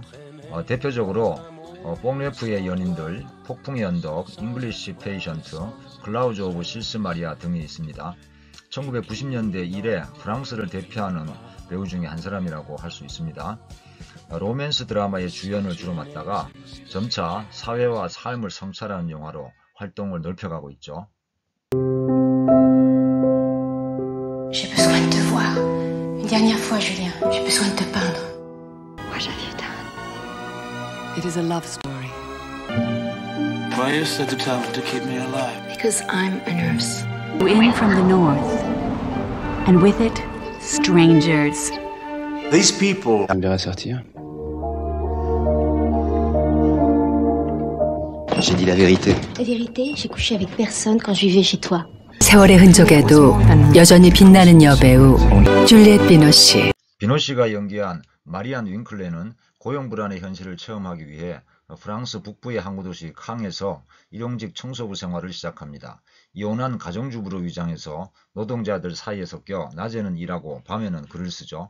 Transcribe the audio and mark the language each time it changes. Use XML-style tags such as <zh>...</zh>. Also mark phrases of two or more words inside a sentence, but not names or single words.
<ko>대표적으로 뽕레프의 연인들, 폭풍의 언덕, 잉글리시 페이션트, 클라우즈 오브 실스 마리아 등이 있습니다. 1990년대 이래 프랑스를 대표하는 배우 중에 한 사람이라고 할 수 있습니다. 로맨스 드라마의 주연을 주로 맡다가 점차 사회와 삶을 성찰하는 영화로 활동을 넓혀가고 있죠.</ko> <fr>J'ai besoin de te voir. Une dernière fois, Julien. J'ai besoin de te peindre.</fr> <en>What have you done? It is a love story. Why is so determined to keep me alive? Because I'm a nurse. In from the north, and with it, strangers. These people.</en> <fr>J'aime bien sortir. J'ai dit la vérité. La vérité, j'ai couché avec personne quand je vivais chez toi.</fr> <ko>세월의 흔적에도 여전히 빛나는 여배우 줄리엣 비노시. 비노시가 연기한 마리안 윙클레는 고용불안의 현실을 체험하기 위해 프랑스 북부의 항구도시 캉에서 일용직 청소부 생활을 시작합니다. 이혼한 가정주부로 위장해서 노동자들 사이에 섞여 낮에는 일하고 밤에는 글을 쓰죠.</ko>